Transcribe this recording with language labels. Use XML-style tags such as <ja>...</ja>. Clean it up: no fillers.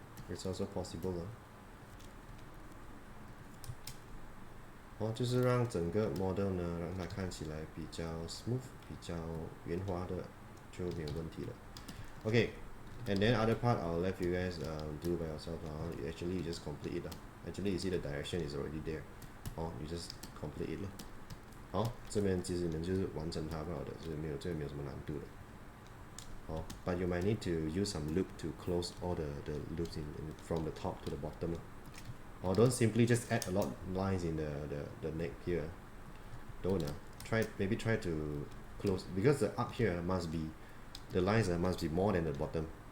<en>It's also possible</en> <zh>就是让整个 model 呢，让它看起来比较 smooth， 比较圆滑的，就没有问题了。</zh> <en>Okay, and then other part I'll let you guys do by yourself. Actually, you just complete it. Actually, you see the direction is already there. You just complete it.</en> <zh>这边其实你们就是完成它就好的，所以这个没有什么难度的。</zh> <en>But you might need to use some loop to close all the loops from the top to the bottom. Or don't simply just add a lot of lines in the neck here. Don't maybe try to close, because the up here must be, the lines must be more than the bottom.</en>